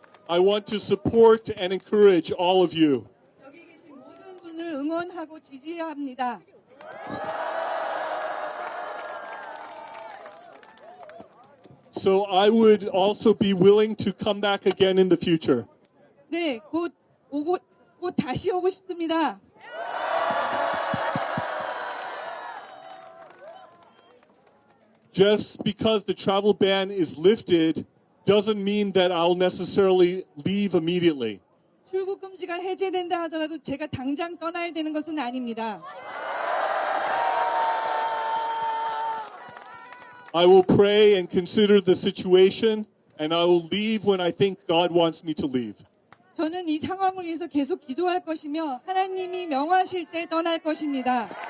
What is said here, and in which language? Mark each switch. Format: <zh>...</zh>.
<en>I want to support and encourage all of you.</en> <ko>여기 응원하고 지지해야 합니다.</ko> <en>So I would also be willing to come back again in the future.</en> <ko>네, 곧 다시 오고 싶습니다.</ko> <en>Just because the travel ban is lifted doesn't mean that I'll necessarily leave immediately.</en> <ko>출국 금지가 해제된다 하더라도 제가 당장 떠나야 되는 것은 아닙니다.</ko> <en>I will pray and consider the situation, and I will leave when I think God wants me to leave.</en> <ko>저는 이 상황을 위해서 계속 기도할 것이며 하나님이 명하실 때 떠날 것입니다.</ko>